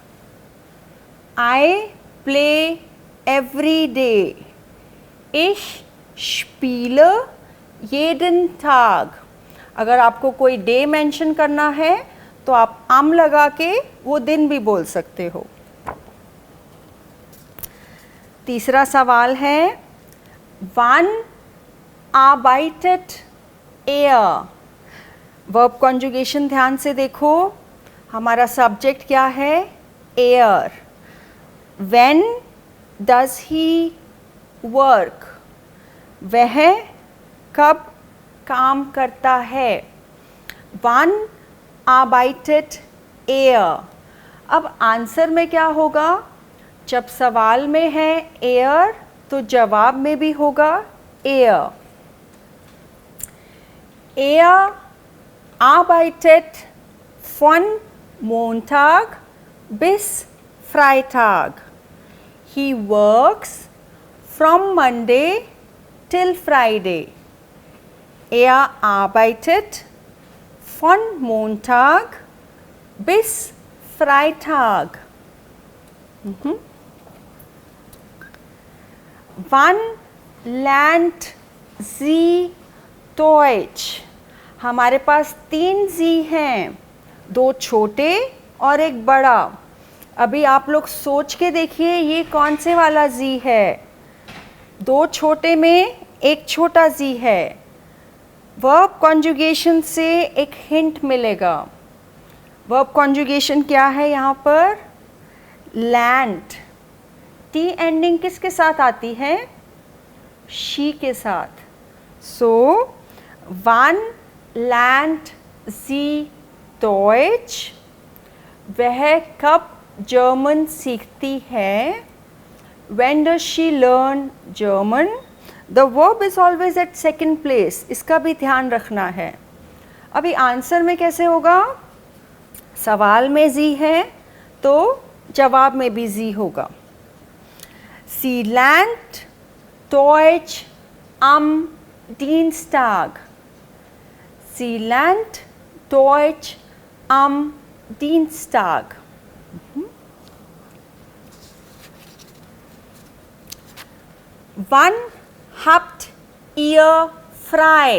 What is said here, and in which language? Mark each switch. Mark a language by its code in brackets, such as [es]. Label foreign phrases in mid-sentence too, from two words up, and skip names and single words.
[en] I play every day. [de] Ich spiele jeden Tag. [hi] अगर आपको कोई डे मेंशन करना है तो आप am लगा के वो दिन भी बोल सकते हो. तीसरा सवाल है [de] Wann arbeitet er? [en] verb conjugation [hi] ध्यान से देखो. हमारा सब्जेक्ट क्या है? [de] er. [en] When does he work? [hi] वह कब काम करता है? [de] Wann arbeitet er? [hi] अब आंसर में क्या होगा? जब सवाल में है er तो जवाब में भी होगा er. [de] Er arbeitet von Montag bis Freitag. [en] He works from Monday till Friday. [de] Er arbeitet von Montag bis Freitag. Wann lernt sie Deutsch? [hi] हमारे पास 3 जी हैं, 2 छोटे और एक बड़ा. अभी आप लोग सोच के देखिए ये कौन से वाला जी है? 2 छोटे में एक छोटा जी है. [en] verb conjugation [hi] से एक हिंट मिलेगा. [en] verb conjugation [hi] क्या है यहाँ पर? लैंड. [en] t ending [hi] किसके साथ आती है? शी के साथ. [de] सो wann lernt sie Deutsch? [hi] वह कब जर्मन सीखती है? [en] When does she learn German? The verb is always at second place. [hi] इसका भी ध्यान रखना है. अभी आंसर में कैसे होगा? सवाल में जी है तो जवाब में भी जी होगा. [de] Sie lernt Deutsch am Dienstag. Sie lernt Deutsch am Dienstag. Wann habt ihr frei?